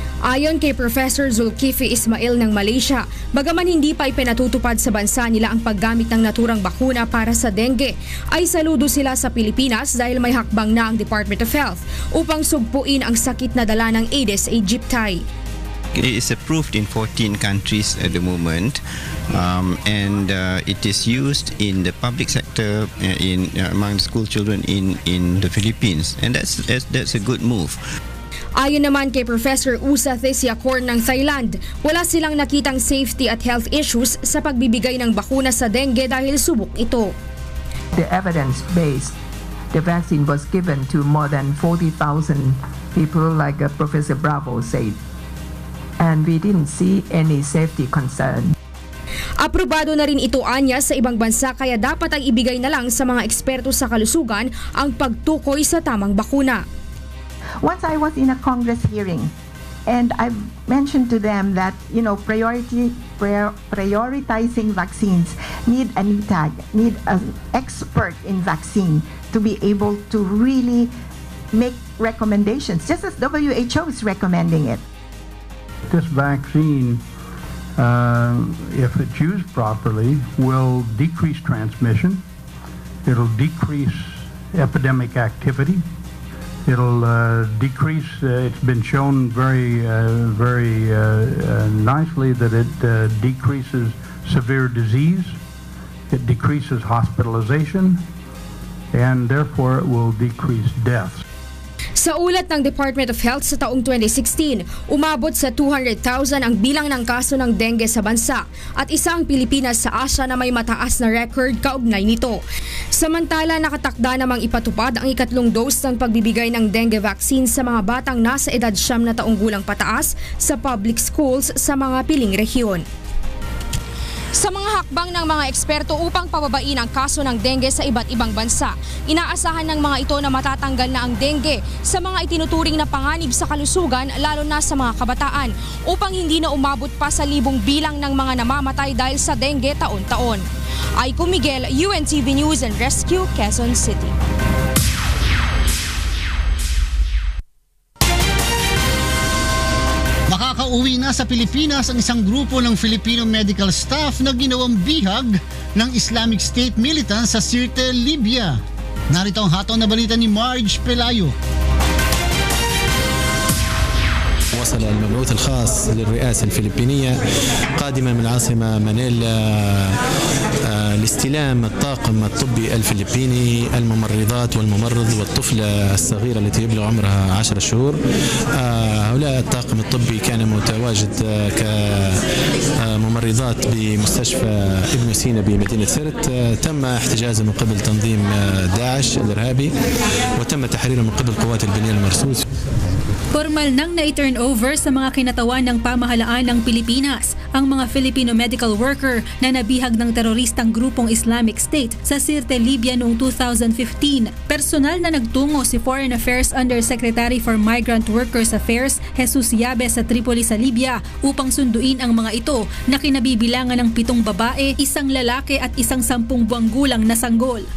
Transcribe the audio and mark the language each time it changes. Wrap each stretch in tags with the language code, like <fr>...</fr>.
<tl>Ayon kay Professor Zulkifli Ismail ng Malaysia, bagaman hindi pa ipinatutupad sa bansa nila ang paggamit ng naturang bakuna para sa dengue, ay saludo sila sa Pilipinas dahil may hakbang na ang Department of Health upang sugpuin ang sakit na dala ng Aedes aegypti.</tl> <en>It is approved in 14 countries at the moment, and it is used in the public sector, among school children in the Philippines, and that's a good move.</en> <tl>Ayon naman kay Professor Usa Thesiakor ng Thailand, wala silang nakitang safety at health issues sa pagbibigay ng bakuna sa dengue dahil subok ito.</tl> <en>The evidence-based, the vaccine was given to more than 40,000 people, like Professor Bravo said. And we didn't see any safety concern.</en> <tl>Aprobado na rin ito anya sa ibang bansa, kaya dapat ay ibigay na lang sa mga eksperto sa kalusugan ang pagtukoy sa tamang bakuna.</tl> <en>Once I was in a Congress hearing and I mentioned to them that, prioritizing vaccines need an ETAG, need an expert in vaccine to be able to really make recommendations, just as WHO is recommending it. This vaccine, if it's used properly, will decrease transmission. It'll decrease epidemic activity. It'll decrease, it's been shown very nicely that it decreases severe disease, it decreases hospitalization, and therefore it will decrease deaths.</en> <tl>Sa ulat ng Department of Health sa taong 2016, umabot sa 200,000 ang bilang ng kaso ng dengue sa bansa at isang Pilipinas sa Asia na may mataas na record kaugnay nito. Samantala, nakatakda namang ipatupad ang ikatlong dose ng pagbibigay ng dengue vaccine sa mga batang nasa edad 9 na taong gulang pataas sa public schools sa mga piling rehiyon. Sa mga hakbang ng mga eksperto upang pababain ang kaso ng dengue sa iba't ibang bansa, inaasahan ng mga ito na matatanggal na ang dengue sa mga itinuturing na panganib sa kalusugan, lalo na sa mga kabataan, upang hindi na umabot pa sa libong bilang ng mga namamatay dahil sa dengue taon-taon. Aiko Miguel, UNTV News and Rescue, Quezon City. Makakauwi na sa Pilipinas ang isang grupo ng Filipino medical staff na ginawang bihag ng Islamic State militants sa Sirte, Libya. Narito ang hatol na balita ni Marge Pelayo.</tl> <ar>وصل المبعوث الخاص للرئاسة الفلبينية قادما من العاصمة مانيلا لاستلام الطاقم الطبي الفلبيني، الممرضات والممرض والطفلة الصغيرة التي يبلغ عمرها 10 شهور. هؤلاء الطاقم الطبي كان متواجد كممرضات بمستشفى ابن سينا بمدينة سرت. تم احتجازهم من قبل تنظيم داعش الإرهابي وتم تحريرهم من قبل قوات البنية المرصوص.</ar> <tl>Formal nang na-turn over sa mga kinatawan ng pamahalaan ng Pilipinas ang mga Filipino medical worker na nabihag ng teroristang grupong Islamic State sa Sirte, Libya noong 2015. Personal na nagtungo si Foreign Affairs Undersecretary for Migrant Workers Affairs Jesus Yabe sa Tripoli sa Libya upang sunduin ang mga ito na kinabibilangan ng 7 babae, 1 lalaki at 1 10 buwang gulang na sanggol.</tl>